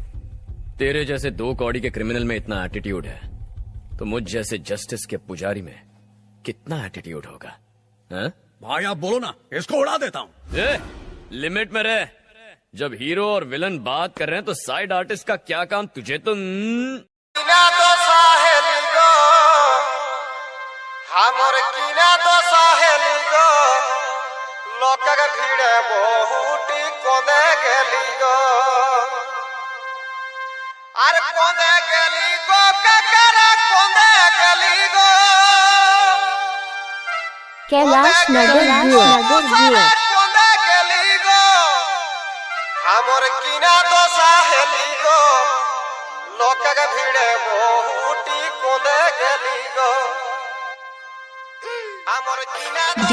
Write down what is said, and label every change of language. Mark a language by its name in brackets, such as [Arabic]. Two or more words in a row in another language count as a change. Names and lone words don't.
[Hindi] तेरे जैसे 2 कौड़ी के क्रिमिनल में इतना एटीट्यूड है, तो मुझ जैसे जस्टिस के पुजारी में कितना एटीट्यूड होगा? हाँ? भाई आप बोलो ना, इसको उड़ा देता हूँ। लिमिट में रह। जब हीरो और विलन बात कर रहे हैं तो साइड आर्टिस्ट का क्या काम? तुझे तो [Sadri] लोकक भीड़े बहुटी कोंदे गेली गो, अरे कोंदे गेली गो, ककरा कोंदे गेली गो, कैलाश नगर कोंदे गेली गो, हमर किना तो साहेली गो, लोकक भीड़े बहुटी कोंदे गेली गो, हमर किना तो